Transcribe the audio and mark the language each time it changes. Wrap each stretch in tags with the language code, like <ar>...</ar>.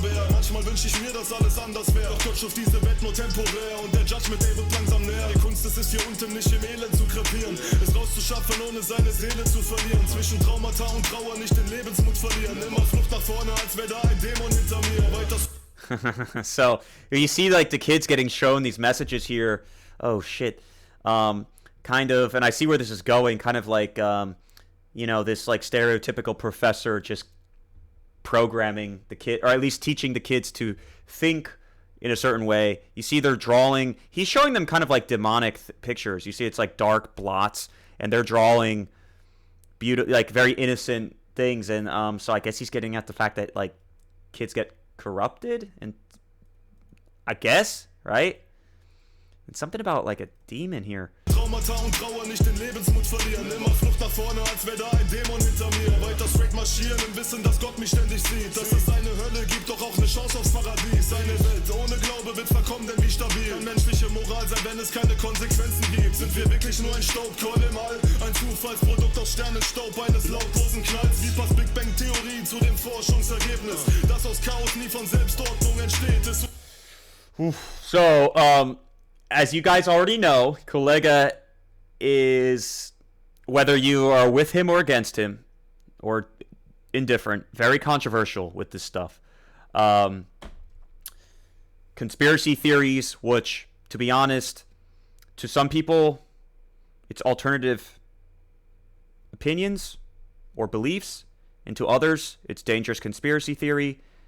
<de>Manchmal wünsch ich mir, dass alles anders wäre. Doch Gott schuf diese Welt nur temporär. Und der Judgment Day wird langsam näher. Die Kunst ist es hier unten nicht im Elend zu krepieren. Es rauszuschaffen, ohne seine Seele zu verlieren. Zwischen Traumata und Trauer nicht den Lebensmut verlieren. Immer Flucht nach vorne, als wäre da ein Dämon hinter mir. Weiter.</de> <en>So, you see, like, the kids getting shown these messages here. Oh, shit. Kind of, and I see where this is going, kind of like, this, like, stereotypical professor just programming the kid, or at least teaching the kids to think in a certain way. You see they're drawing, he's showing them kind of like demonic pictures. You see it's like dark blots, and they're drawing beautiful, like, very innocent things. And so I guess he's getting at the fact that, like, kids get corrupted, and I guess, right? And something about, like, a demon here.</en> <de>Traumata und Trauer nicht den Lebensmut verlieren. Immer Flucht nach vorne, als wäre da ein Dämon hinter mir. Weiter straight marschieren im Wissen, dass Gott mich ständig sieht. Dass es eine Hölle gibt, doch auch eine Chance aufs Paradies. Eine Welt ohne Glaube wird verkommen, denn wie stabil kann menschliche Moral sein, wenn es keine Konsequenzen gibt? Sind wir wirklich nur ein Staubkorn im All? Ein Zufallsprodukt aus Sternenstaub eines lautlosen Knalls? Wie passt Big Bang Theorie zu dem Forschungsergebnis? Das aus Chaos nie von Selbstordnung entsteht, ist...</de> <en>So, as you guys already know, Kollegah is, whether you are with him or against him, or indifferent, very controversial with this stuff. Conspiracy theories, which, to be honest, to some people, it's alternative opinions or beliefs, and to others, it's dangerous conspiracy theory.</en>